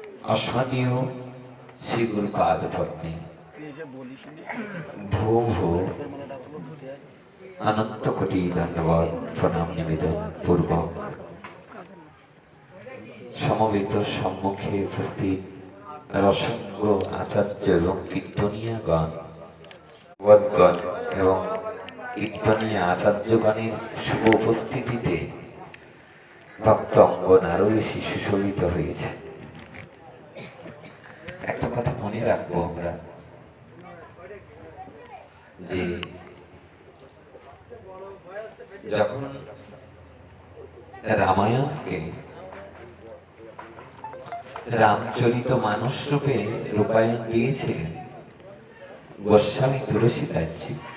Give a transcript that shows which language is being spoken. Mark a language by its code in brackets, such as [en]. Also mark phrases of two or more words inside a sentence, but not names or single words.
[bn] অস্মদীয় শ্রী গুরুপাদ পত্নী ভো ভো অনন্ত কোটি ধন্যবাদ প্রণাম নিবেদন পূর্বক সমবেত সম্মুখে উপস্থিত রসঙ্গ আচার্য এবং কীর্তনিয়াগণ বদ্গণ এবং কীর্তনিয়া আচার্যগণের শুভ উপস্থিতিতে ভক্ত অঙ্গন আরো বেশি সুশোভিত হয়েছে। একটা কথা মনে রাখবো আমরা যে যখন রামায়ণকে রামচরিত মানস রূপে রূপায়ণ দিয়েছিলেন গোস্বামী তুলসীদাসজি,